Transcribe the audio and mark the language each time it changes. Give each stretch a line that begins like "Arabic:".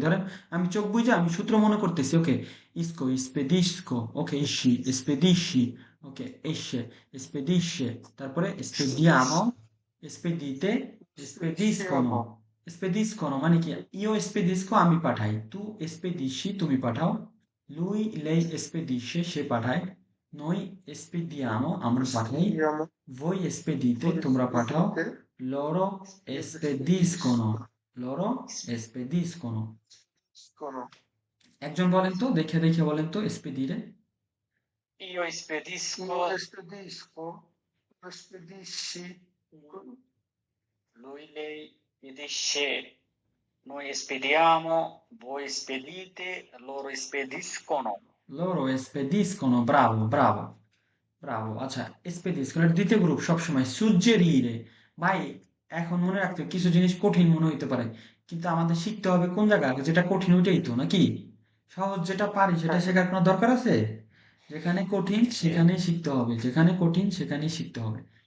Bangla: ধরেন আমি চোখ বুঝে আমি সূত্র মনে করতেছি। ওকে, ইসকো, এসপেডিস্কো, ওকে, ইসি, এসপেডিশি, ওকে, এসে, এসপেডিশে, তারপরে এসপেডিয়ামো, এসপেডিতে, এসপেডিস্কোনো, spediscono মানে কি?
Italian: io spedisco
Bangla: আমি পাঠাই।
Italian: tu spedisci
Bangla: তুমি পাঠাও।
Italian: lui lei spedisce
Bangla: সে পাঠায়।
Italian: noi spediamo
Bangla: আমরা পাঠাই।
Italian: Vediamo. voi spedite Voi
Bangla: তোমরা পাঠাও।
Italian: spedite. loro spediscono loro spediscono Cono.
Bangla: একজন বলেন তো, দেখে দেখে বলেন তো spedire।
Italian: Io spedisco, Io spedisco. Tu spedisci. lui lei spedisce, noi spediamo, voi spedite, loro spediscono. loro spediscono bravo bravo ব্রাভো।
Bangla: আচ্ছা, spediscono এর দ্বিতীয় গ্রুপ সবসময় suggerire। ভাই, এখন মনে রাখতে হবে, কিছু জিনিস কঠিন মনে হইতে পারে, কিন্তু আমাদের শিখতে হবে কোন জায়গা, যেটা কঠিন ওইটাই তো নাকি? সহজ যেটা পারি সেটা হ্যাঁ, শেখার কোনো দরকার আছে? যেখানে কঠিন সেখানেই শিখতে হবে, যেখানে কঠিন সেখানেই শিখতে হবে।